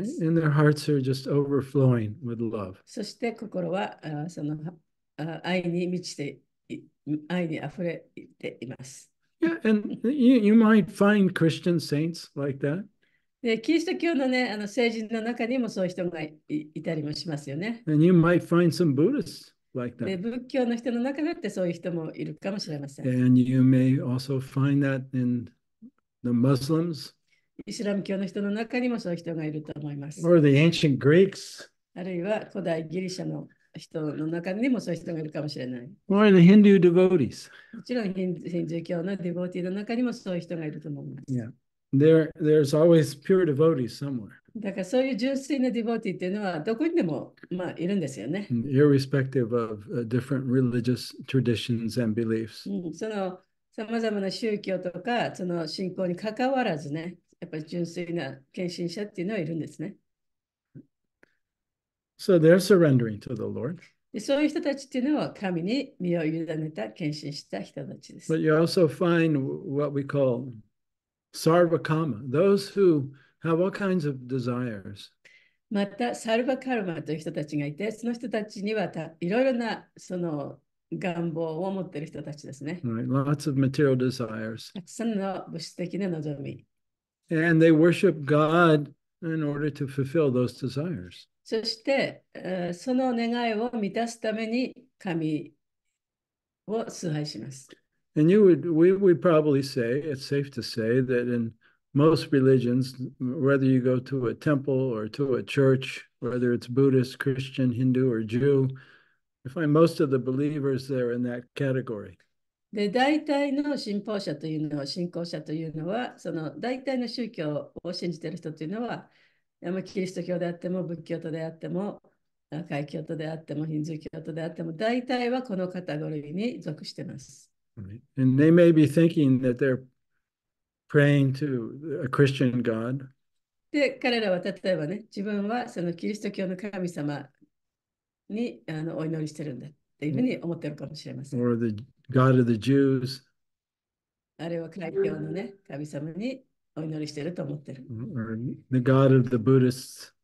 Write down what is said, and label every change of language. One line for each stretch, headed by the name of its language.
English: Right?
Japanese: す。
English: And their hearts are just overflowing with love.
Japanese: そして心はその愛に満ちて、愛にあふれています。
English: Yeah, and you might find Christian saints like that.
Japanese: で、キリスト教のね、聖人の中にもそういう人がいたりもしますよね。
English: And you might find some Buddhists like
Japanese: で、
English: that.
Japanese: 仏教の人の中だってそういう人もいるかもしれません。
English: And you may also find that in the Muslims
Japanese: イスラム教の人の中にもそういう人がいると思います。
English: or the ancient Greeks
Japanese: あるいは古代ギリシャの人の中にもそういう人がいるかもしれない。
English: or the Hindu devotees.
Japanese: もちろんヒンドゥー教のディボーティーの中にもそういう人がいると思います。
English: Yeah. There's always pure devotees somewhere,
Japanese: だからそういう純粋なディボーティーっていうのはどこにでも、いるんですよね。
English: irrespective of different religious traditions and beliefs.
Japanese: そのさまざまな宗教とかその信仰にかかわらずね、やっぱり純粋な献身者っていうのはいるんですね。
English: So they're surrendering to the Lord.
Japanese: で、そういう人たちっていうのは神に身を委ねた献身した人たちです。
English: But you also find what we call sarvakama, those who have all kinds of desires.
Japanese: また、サルバカルマという人たちがいて、その人たちにはいろいろなその願望を持っている人たちですね。
English: Right? Lots of material desires.
Japanese: たくさんの物質的な望み。
English: And they worship God in order to fulfill those desires.
Japanese: そして、その願いを満たすために神を崇拝します。
English: And we would probably say, it's safe to say that in most religions, whether you go to a temple or to a church, whether it's Buddhist, Christian, Hindu, or Jew, you find most of the believers there in that category.
Japanese: で、大体の信仰者というのは、その大体の宗教を信じている人というのは、キリスト教であっても、仏教徒であっても、開教徒であっても、ヒンズー教徒であっても、大体はこのカテゴリーに属しています。
English: Right? And they may be thinking that they're praying to a Christian God.
Japanese: で、彼らは例えばね、自分はそのキリスト教の神様にお祈りしてるんだっていうふうに思ってるかもしれません。
English: Or the God of the Jews.
Japanese: あるいは海峡のね、神様にお祈りしてると思ってる。
English: or the God of the Buddhists,